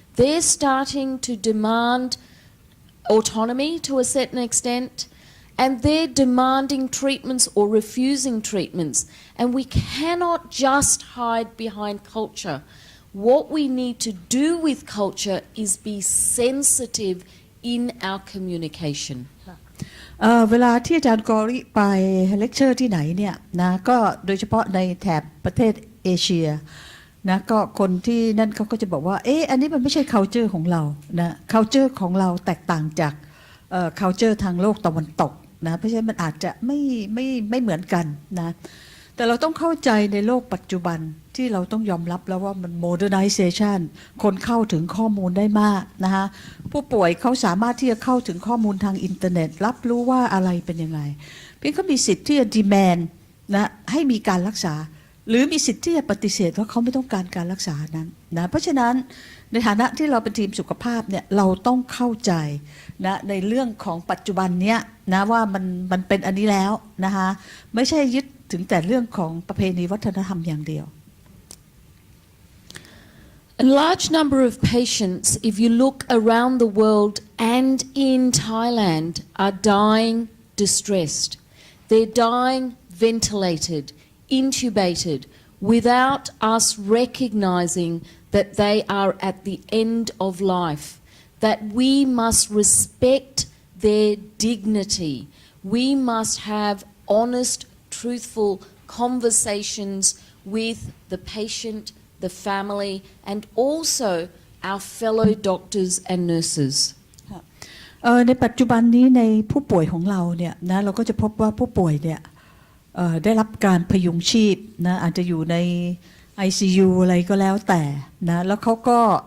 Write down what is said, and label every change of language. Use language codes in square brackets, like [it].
[en] They're starting to demand autonomy to a certain extent, and they're demanding treatments or refusing treatments. And we cannot just hide behind culture. What we need to do with culture is be sensitive in our communication. [th] เวลาที่อาจารย์กอริไปเลคเชอร์ที่ไหนเนี่ยนะก็โดยเฉพาะในแถบประเทศ เอเชียนะก็คนที่นั่นเขาก็จะบอกว่าอันนี้มันไม่ใช่ culture ของเรานะ culture ของเราแตกต่างจากculture ทางโลกตะวันตกนะเพราะฉะนั้นมันอาจจะไ ม่เหมือนกันนะแต่เราต้องเข้าใจในโลกปัจจุบันที่เราต้องยอมรับแล้วว่ามัน modernization คนเข้าถึงข้อมูลได้มากนะคะผู้ป่วยเขาสามารถที่จะเข้าถึงข้อมูลทางอินเทอร์เน็ตรับรู้ว่าอะไรเป็นยังไงเพียงเขามีสิทธิ์ที่จะ demand นะให้มีการรักษาหรือมีสิทธิ์ที่จะปฏิเสธว่าเขาไม่ต้องการการรักษานั้นนะเพราะฉะนั้น ในฐานะที่เราเป็นทีมสุขภาพเนี่ยเราต้องเข้าใจนะในเรื่องของปัจจุบันเนี้ยนะว่ามันเป็นอันนี้แล้วนะคะไม่ใช่ยึดถึงแต่เรื่องของประเพณีวัฒนธรรมอย่างเดียว [en] A large number of patients, if you look around the world and in Thailand, are dying distressed. They're dying ventilated, intubated, without us recognizing that they are at the end of life, that we must respect their dignity. We must have honest, truthful conversations with the patient, the family, and also our fellow doctors and nurses. [th] ในปัจจุบันนี้ในผู้ป่วยของเราเนี่ยนะเราก็จะพบว่าผู้ป่วยเนี่ยได้รับการพยุงชีพนะอาจจะอยู่ใน ICU อะไรก็แล้วแต่นะแล้วเขาก็